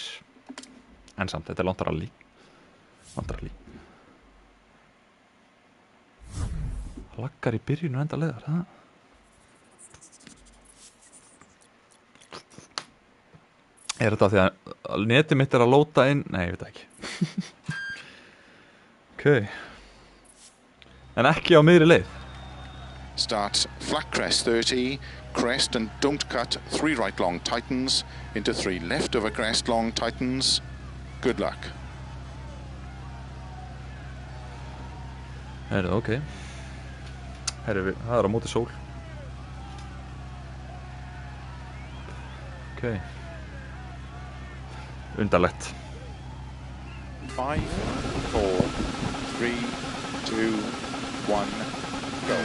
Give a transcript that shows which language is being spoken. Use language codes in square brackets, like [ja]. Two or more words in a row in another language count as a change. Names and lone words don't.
[is] En samt, þetta er langt rally. Laggar í byrjun og enda leiðar, það? Er þetta því að netið mitt er að lóta inn? Nei, ég veit það ekki. Ok. En ekki á miðri leið. [en] Starts flat crest 30, crest and don't cut, 3 right long tightens, into 3 left of a crest long tightens. Good luck. [is] Herðu, ok. Herðu, það er á móti sól. Ok. Undarlegt. 5, 4, 3, 2, 1, go.